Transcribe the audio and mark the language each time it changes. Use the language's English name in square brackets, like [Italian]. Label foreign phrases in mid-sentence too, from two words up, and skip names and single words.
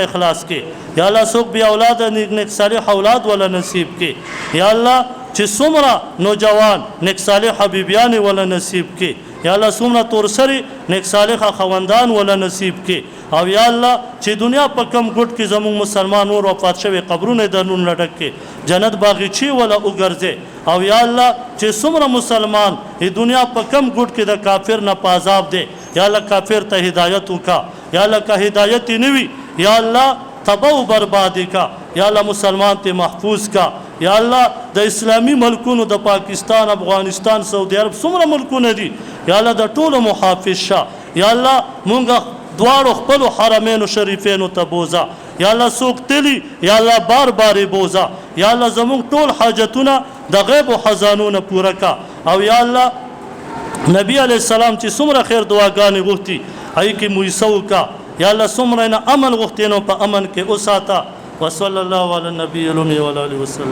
[Pashto] اخلاص کړي یا الله څوک بې اولاده نیک صالح اولاد ولا نصیب کړي یا الله چې څومره نوجوان نیک صالح بیبیانې ولا نصیب کړي یا الله څومره تورسرې نیک صالحه خوندان ولا نصیب کړي او یا الله چې دنیا په کم ګوټ کې زموږ مسلمان نور وفات شوي قبرونه د نون لډک کې جنت باغچې ولا وګرځې او یا الله چې څومره مسلمان دنیا په کم ګوټ کې د کافر نه په عذاب دی یا الله کافر ته هدایت وکړه یا الله که هدایت یې نه وي یا الله تباہ و بربادی کا یا اللہ مسلمان تے محفوظ کا یا الله د اسلامي ملکونو د پاکستان افغانستان سعودي عرب څومره ملکونه دي یا الله د ټولو محافظ شه یا الله مونږ دواړو خپلو حرمینو شریفینو ته بوزه یا الله څوک تلي یا الله بار بار یې بوزه یا الله زموږ ټول حاجتونه د غیب و خزانو نه پوره کا او یا الله نبی [Arabic] علیه السلام [Pashto] چې څومره خیر دعاګانې غوښتي هغې کې مویسه وکړه یا الله څومره نه امن غوښتي نو په امن کې وساته [Arabic] وصلی الله علی النبی الامي وعلى آله وسلم